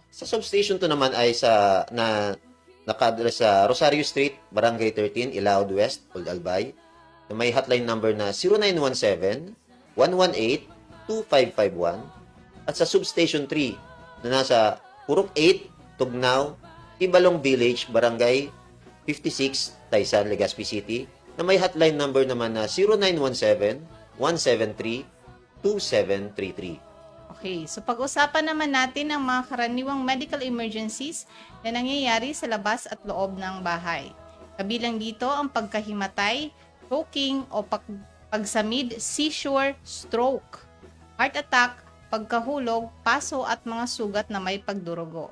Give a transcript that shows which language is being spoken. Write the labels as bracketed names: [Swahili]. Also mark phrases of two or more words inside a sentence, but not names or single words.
[Filipino] Sa substation to naman ay naka-address sa Rosario Street, Barangay 13, Ilaod West, Old Albay, na may hotline number na 0917-118-2551 at sa Substation 3 na nasa Purok 8, Tugnaw, Ibalong Village, Barangay 56, Taysan, Legazpi City, na may hotline number naman na 0917-173-2733. [English] Okay, so [Filipino] pag-usapan naman natin ang mga karaniwang [English] medical emergencies [Filipino] na nangyayari sa labas at loob ng bahay. Kabilang dito ang pagkahimatay, choking o pagsamid, seizure, stroke, [English] heart attack, [Filipino] pagkahulog, paso at mga sugat na may pagdurugo.